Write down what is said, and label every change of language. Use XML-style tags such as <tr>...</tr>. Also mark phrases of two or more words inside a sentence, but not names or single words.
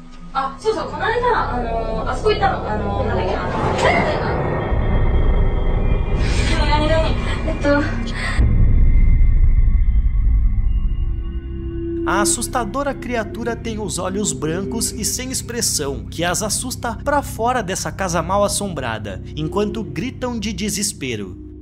<ja>あ、そうそう、この間、あそこ行ったの、なんだっけな、</ja> <pt>A assustadora criatura tem os olhos brancos e sem expressão, que as assusta para fora dessa casa mal assombrada, enquanto gritam de desespero.</pt>